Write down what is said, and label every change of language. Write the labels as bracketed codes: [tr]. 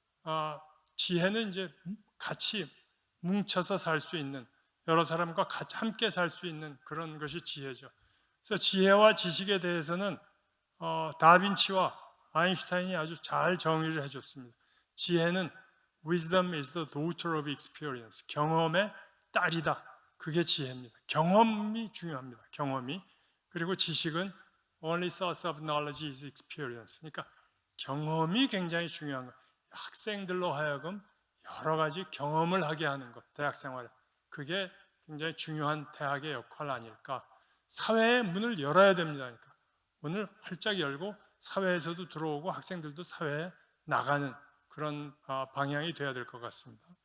[ko] 지혜는 이제 같이 뭉쳐서 살 수 있는, 여러 사람과 같이 함께 살 수 있는 그런 것이 지혜죠. 그래서 지혜와 지식에 대해서는 다빈치와 아인슈타인이 아주 잘 정의를 해줬습니다. 지혜는 [en] Wisdom is the daughter of experience. [ko] 경험의 딸이다. 그게 지혜입니다. 경험이 중요합니다. 경험이. 그리고 지식은 [en] Only source of knowledge is experience. [ko] 그러니까 경험이 굉장히 중요한 거예요. 학생들로 하여금 여러 가지 경험을 하게 하는 것, 대학 생활에. 그게 굉장히 중요한 대학의 역할 아닐까. 사회의 문을 열어야 됩니다. 그러니까 문을 활짝 열고 사회에서도 들어오고 학생들도 사회에 나가는 그런 방향이 돼야 될 것 같습니다.